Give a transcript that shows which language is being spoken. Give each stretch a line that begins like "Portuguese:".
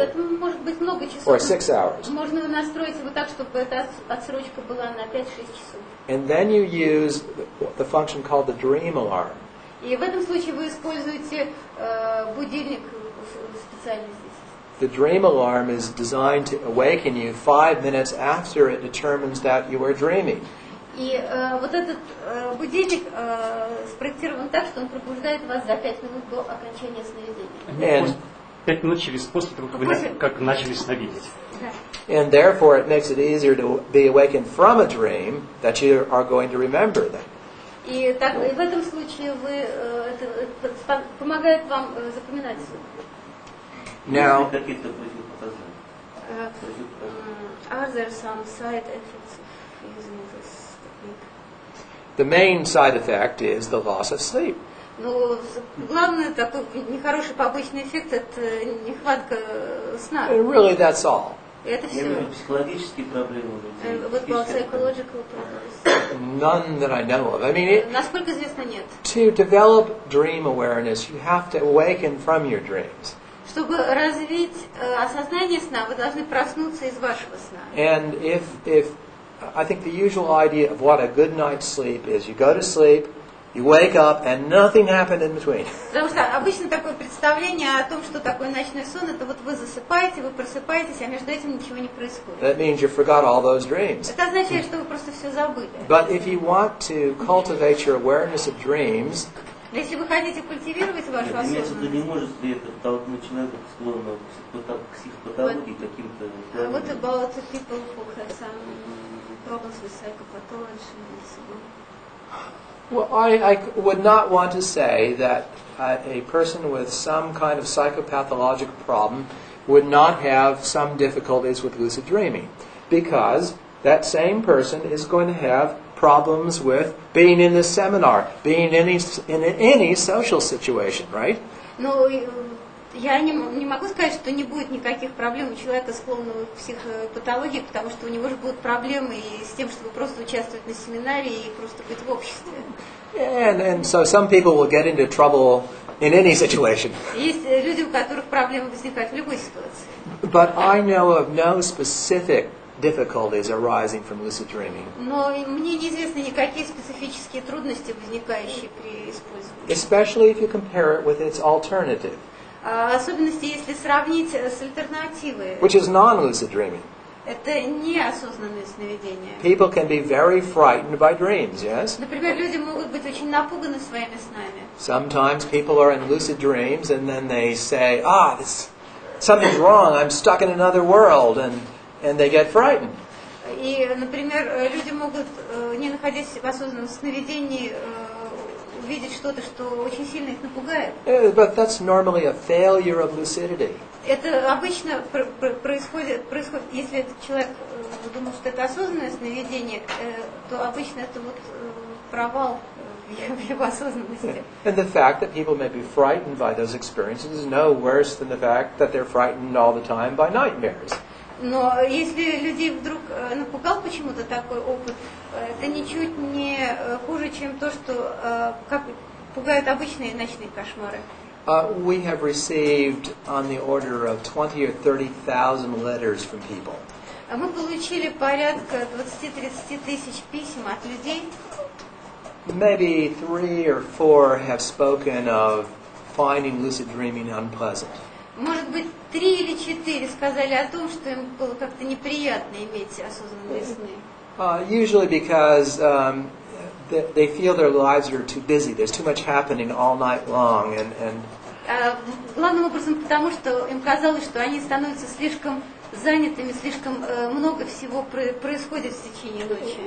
Russian: это может быть много часов.
English: Or 6 hours.
Russian: Можно настроить его так, чтобы эта отсрочка была на 5-6 часов.
English: And then you use the function called the dream alarm.
Russian: И в этом случае вы используете будильник специально здесь.
English: The dream alarm is designed to awaken you 5 minutes after it determines that you are dreaming.
Russian: И вот этот будильник спроектирован так, что он пробуждает вас за 5 минут до окончания сновидения. 5 минут после того, как начали сновидеть. Да.
English: And therefore it makes it easier to be awakened from a dream that you are going to remember them.
Russian: И в этом случае это помогает вам запоминать сон.
English: Now,
Russian: Какие-то противопоказания?
English: Are there some side effects of using this technique? the main side effect is the loss of sleep.
Russian: Ну, главный такой нехороший побочный эффект – это нехватка сна.
English: And really, that's all.
Russian: Это Я все. имею в виду психологические проблемы у людей.
English: What about psychological problems? None that I know of. I mean,
Russian: Насколько известно, нет.
English: to develop dream awareness, you have to awaken from your dreams.
Russian: Чтобы развить осознание сна, вы должны проснуться из вашего сна.
English: And if I think the usual idea of what a good night's sleep is, you go to sleep, you wake up, and nothing happened in between.
Russian: Потому что обычно такое представление о том, что такое ночной сон, это вот вы засыпаете, вы просыпаетесь, а между этим ничего не происходит.
English: That means you forgot all those dreams.
Russian: Это означает, что вы просто все забыли.
English: But if you want to cultivate your awareness of dreams,
Russian: Но если вы хотите культивировать вашу Имеется в виду, не осознанность, может ли это толкнуть человека склонного к психопатологии каким-то...
English: what about the people who have some problems with psychopathology and so on? well, I would not want to say that a person with some kind of psychopathological problem would not have some difficulties with lucid dreaming, because that same person is going to have problems with being in this seminar, being in any social situation, right?
Russian: Но я не могу сказать, что не будет никаких проблем у человека, склонного к психопатологии, потому что у него же будут проблемы и с тем, чтобы просто участвовать на семинаре и просто быть в обществе.
English: And so some people will get into trouble in any situation.
Russian: Есть люди, у которых проблемы возникают в любой ситуации.
English: But I know of no specific difficulties arising from lucid dreaming.
Russian: Но мне неизвестны никакие специфические трудности, возникающие при использовании.
English: Especially if you compare it with its alternative,
Russian: Особенности, если сравнить с альтернативой.
English: which is non-lucid dreaming.
Russian: Это неосознанные сновидения.
English: People can be very frightened by dreams, yes?
Russian: Например, люди могут быть очень напуганы своими снами.
English: Sometimes people are in lucid dreams and then they say, something's wrong, I'm stuck in another world, and they get frightened.
Russian: И, например, люди могут, не находясь в осознанном сновидении, увидеть что-то, что очень сильно их напугает.
English: But that's normally a failure of lucidity.
Russian: Это обычно происходит, если этот человек думал, что это осознанное сновидение, то обычно это вот провал в его осознанности.
English: And the fact that people may be frightened by those experiences is no worse than the fact that they're frightened all the time by nightmares.
Russian: Но если людей вдруг напугал почему-то такой опыт, это ничуть не хуже, чем то, что как пугают обычные ночные кошмары.
English: We have received on the order of 20 or 30,000 letters from people.
Russian: Мы получили порядка 20-30 тысяч писем от людей.
English: Maybe 3 or 4 have spoken of finding lucid dreaming unpleasant.
Russian: Может быть, 3 или 4 сказали о том, что им было как-то неприятно иметь осознанные сны.
English: Usually because they feel their lives are too busy. There's too much happening all night long, and
Russian: Главным образом потому, что им казалось, что они становятся слишком занятыми, слишком много всего происходит в течение ночи.